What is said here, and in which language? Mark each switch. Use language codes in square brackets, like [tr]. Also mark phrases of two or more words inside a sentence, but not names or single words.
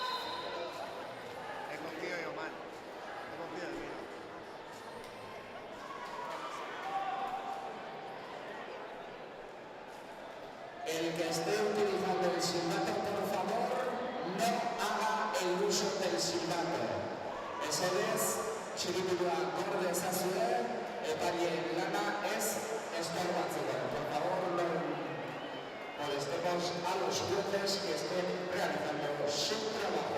[es] He confiado yo mal. He confiado en mí. El que esté utilizando el silbato, por favor, no haga el uso del silbato. [eu] Mesedez, txiripulua gorde ezazue, epaileen lana ez estorbatzeko. [es] Por favor, no molestemos a los jueces que estén realizando su trabajo.